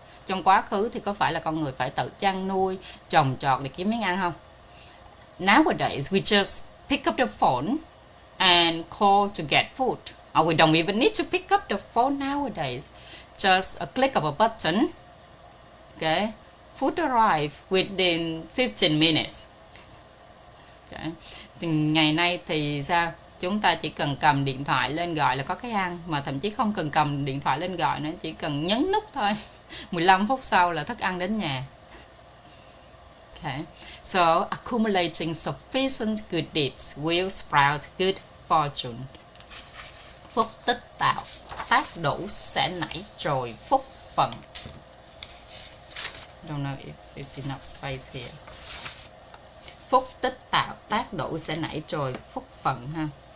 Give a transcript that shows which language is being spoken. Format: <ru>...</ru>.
<vi>Trong quá khứ thì có phải là con người phải tự chăn nuôi, trồng trọt để kiếm miếng ăn không?</vi> <en>Nowadays we just pick up the phone and call to get food. Or we don't even need to pick up the phone nowadays. Just a click of a button. Okay, food arrive within 15 minutes.</en> <vi>Okay. Thì ngày nay thì sao? Chúng ta chỉ cần cầm điện thoại lên gọi là có cái ăn, mà thậm chí không cần cầm điện thoại lên gọi nữa, chỉ cần nhấn nút thôi. 15 phút sau là thức ăn đến nhà. Okay.</vi> <en>So accumulating sufficient good deeds will sprout good fortune.</en> <vi>Phúc tích tạo tác đủ sẽ nảy trồi phúc phần.</vi> <en>Don't know if there's enough space here.</en> <vi>Phúc tích tạo tác đủ sẽ nảy trồi phúc phận ha.</vi>